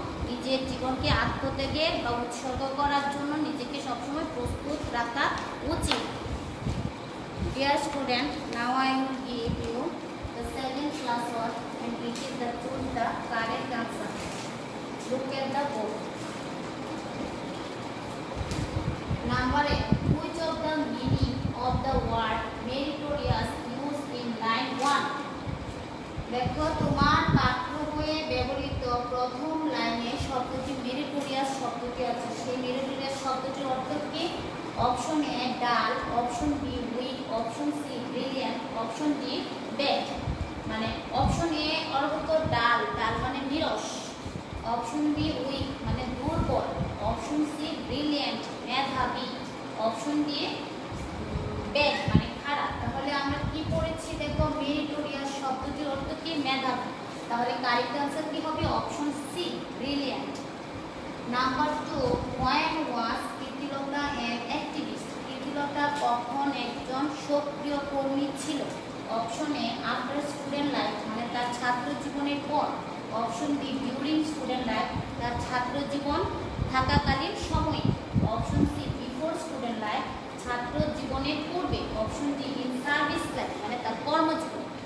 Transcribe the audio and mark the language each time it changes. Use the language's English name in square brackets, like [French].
[Bangla] নিজের জীবনকে আত্মত্যাগের বা উৎসর্গ করার জন্য নিজেকে সবসময় প্রস্তুত রাখা উচিত। [English] Dear student, now I will give you the second class work and which is the choose the correct answer. Look at the board. Number 8. Which of the meaning of the word meritorious used in line 1? [Bangla] দেখো তোমার পাঠ্য বইয়ে ব্যবহৃত প্রথম লাইনে শব্দটি meritorious শব্দটি আছে। সেই মেরিটোরিয়াস শব্দটির অর্থ কি? [English] Option A dull, option B weak, option C brilliant, option D bad. [Bangla] মানে অপশন এ অর্থ ডাল, ডাল মানে নিরস। অপশন বি উইক মানে দুর্বল, অপশন সি ব্রিলিয়ান্ট মেধাবী, অপশন ডি ব্যাড মানে খারাপ। তাহলে আমরা কি পড়েছি? দেখো মেরিটোরিয়াস শব্দটির অর্থ কি? মেধাবী। তাহলে [English] correct answer [Bangla] কি হবে? [English] Option C brilliant. Number 2, when was Kirtilata an activist? [Bangla] Kirtilata কখন একজন সক্রিয় কর্মী ছিল? [English] option A after student life [Bangla] মানে তার ছাত্র জীবনের পর, [English] option B during student life [Bangla] তার ছাত্র জীবন থাকাকালীন সময়ে, [English] option C before student life [Bangla] ছাত্র জীবনের পূর্বে, [English] option D in service life [Bangla] মানে তার কর্মজীবন।